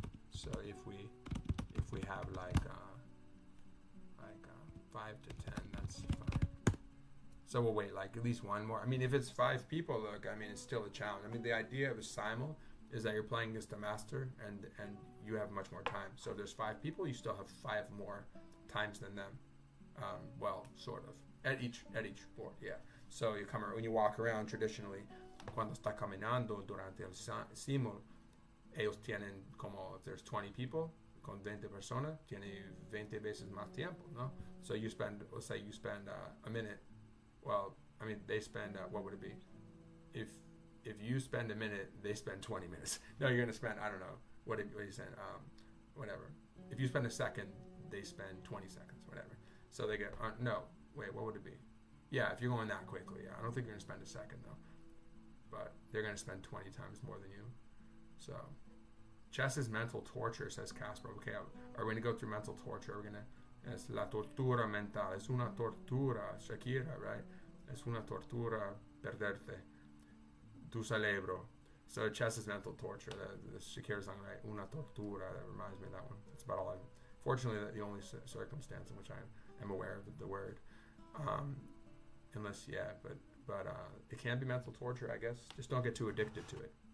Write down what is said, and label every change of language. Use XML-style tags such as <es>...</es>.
<en>So if we have like 5 to 10, that's fine. So we'll wait like at least one more. I mean, if it's 5 people, look, I mean, it's still a challenge. I mean, the idea of a simul is that you're playing against a master and you have much more time. So if there's 5 people, you still have 5 more times than them. Well, sort of. At each board, yeah. So you come when you walk around traditionally,</en> <es>cuando está caminando durante el simul, ellos tienen como,</es> <en>if there's 20 people,</en> <es>con 20 personas, tiene 20 veces más tiempo, no?</es> <en>So you spend, let's say you spend a minute. Well, I mean, they spend, what would it be? If you spend a minute, they spend 20 minutes. No, you're going to spend, I don't know, what are you saying? Whatever. If you spend a second, they spend 20 seconds, whatever. So they get, no, wait, what would it be? Yeah, if you're going that quickly, I don't think you're going to spend a second, though. But they're going to spend 20 times more than you. So, chess is mental torture, says Casper. Okay, are we going to go through mental torture? We're going to,</en> <es>es la tortura mental. Es una tortura, Shakira, right? Es una tortura perderte. Tu cerebro.</es> <en>So chess is mental torture. The Shakira song, right?</en> <es>Una tortura.</es> <en>That reminds me of that one. That's about all fortunately, that's the only circumstance in which I am aware of the word. Unless, yeah, but it can be mental torture, I guess. Just don't get too addicted to it.</en>